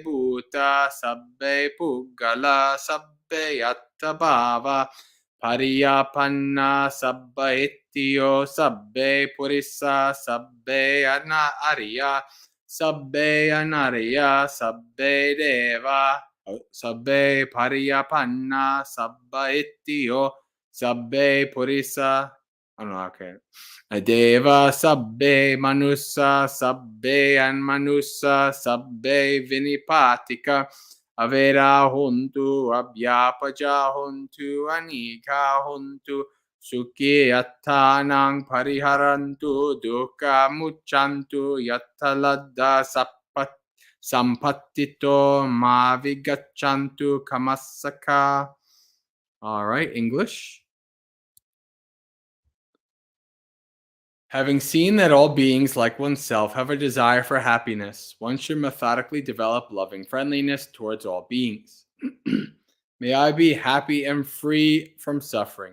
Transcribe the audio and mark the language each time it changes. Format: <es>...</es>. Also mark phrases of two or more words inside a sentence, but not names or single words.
<pi>bhuta sabbe puggala sabbe yatta bhava pariyapanna sabba ittiyo sabbe purissa sabbe arya sabbe anarya sabbe deva sabbe pariyapanna sabba ittiyo sabbe purissa</pi> <en>I don't know, okay.</en> <pi>Adeva sabbe manusa sabbe anmanusa sabbe vinipatika avera huntu abhyapaja huntu anika huntu sukhi attanang pariharantu dukkha muccantu yattaladda sampattito mavigaccantu kamassaka.</pi> <en>All right, English. Having seen that all beings, like oneself, have a desire for happiness, one should methodically develop loving friendliness towards all beings. May I be happy and free from suffering.</en>